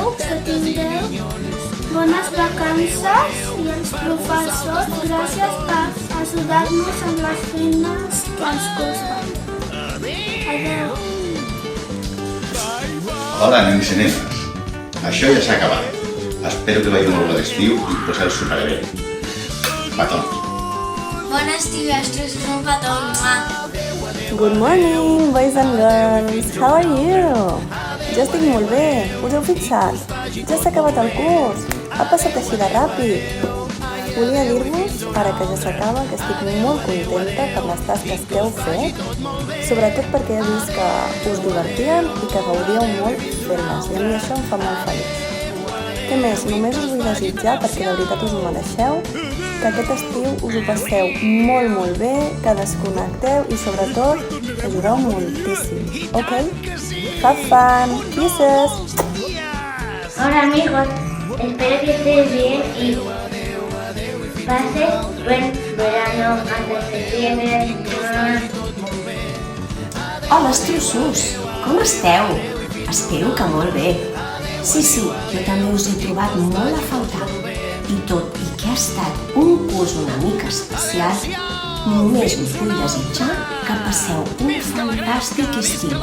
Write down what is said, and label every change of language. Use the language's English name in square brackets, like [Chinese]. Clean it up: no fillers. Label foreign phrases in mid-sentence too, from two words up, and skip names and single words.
[Catalan] Que tingueu bones vacances i els professors, gràcies per ajudar-nos amb les feines que ens costen. Adeu. Hola, nens i nenes. Això ja s'ha acabat. Espero que veieu molt l'estiu i us el superaré. petó. Bon estiu, astros, un petó. [English] Good morning, boys and girls. How are you? [Catalan] Jo estic molt bé. Us heu fixat? Ja s'ha acabat el curs. Ha passat així de ràpid. Volia dir-vos, ara que ja s'acaba, que estic molt contenta per les tasques que heu fet, sobretot perquè he vist que us divertien i que gaudíeu molt fent-les, i a mi això em fa molt feliç. Què més? Només us vull desitjar, perquè de veritat us ho mereixeu, que aquest estiu us ho passeu molt, molt bé, que desconnecteu i sobretot que jugueu moltíssim, ok? [English] Have fun! Kisses! [Spanish] Hola amigos, espero que estés bien y pases buen verano antes de septiembre. [Catalan] Hola, estrossos! Com esteu? Espero que molt bé. Sí, jo també us he trobat molt a faltar. I tot i que ha estat un curs una mica especial, només us vull desitjar que passeu un fantàstic estiu.